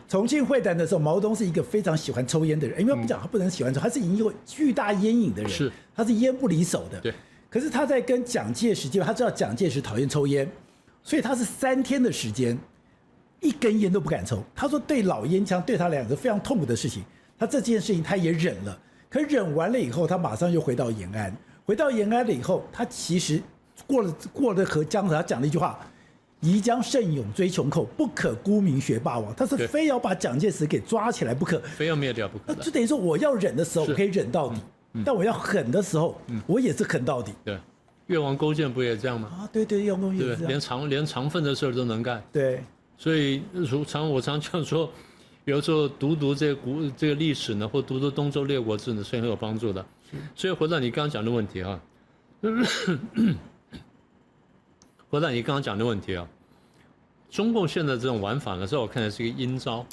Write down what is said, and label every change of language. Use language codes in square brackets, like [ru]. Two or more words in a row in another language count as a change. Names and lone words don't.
[zh] 重慶會談的時候，毛澤東是一個非常喜歡抽煙的人，因為不講他不能喜歡抽，他是已經有巨大煙癮的人，是，他是煙不離手的。對。可是他在跟蔣介石，他知道蔣介石討厭抽煙，所以他是3天的時間，一根煙都不敢抽。他說對老煙槍对他來講是非常痛苦的事情，他這件事情他也忍了。可忍完了以後，他馬上又回到延安。回到延安了以後，他其實過了河江河，他講了一句話：宜將勝勇追窮寇，不可沽名學霸王。他是非要把蔣介石給抓起來不可，非要滅掉不可。就等於說我要忍的時候，我可以忍到底。但我要狠的時候，我也是狠到底。對，越王勾踐不也這樣嗎？啊，对，越王勾踐也是這樣，連長份的事都能幹。對，所以我常講說，有時候讀這個歷史呢，或讀東周列國志呢，是很有幫助的。所以回到你剛剛講的問題啊，中共現在這種玩法呢，在我看來是一個陰招。